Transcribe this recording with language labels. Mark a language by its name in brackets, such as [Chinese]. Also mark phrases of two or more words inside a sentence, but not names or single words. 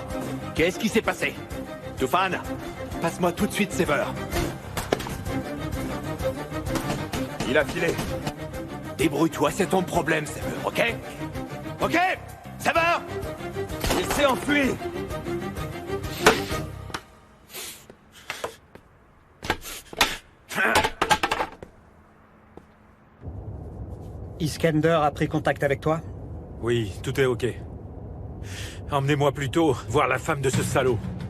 [French] Qu'est-ce qui s'est passé? Tufan, passe-moi tout de suite Sever. Il a filé. Débrouille-toi, c'est ton problème, Sever, ok? Ok? Sever! Il s'est enfui! Iskander a pris contact avec toi? Oui, tout est ok. Emmenez-moi plutôt voir la femme de ce salaud.